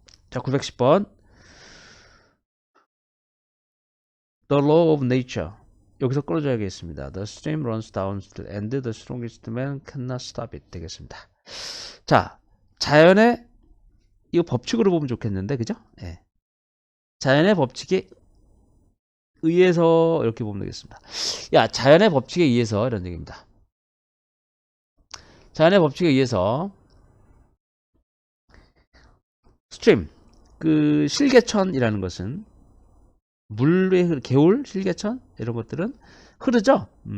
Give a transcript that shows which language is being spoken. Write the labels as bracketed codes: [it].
[ko] 자 910번 [en] The law of nature [ko] 여기서 끌어줘야겠습니다. [en] The stream runs down and the strongest man cannot stop it [ko] 되겠습니다. 자 자연의 이거 법칙으로 보면 좋겠는데 그죠? 예. 자연의 법칙에 의해서 이렇게 보면 되겠습니다. 야 자연의 법칙에 의해서 이런 얘기입니다. 자연의 법칙에 의해서 스트림 그 실개천이라는 것은 물의 개울 실개천 이런 것들은 흐르죠.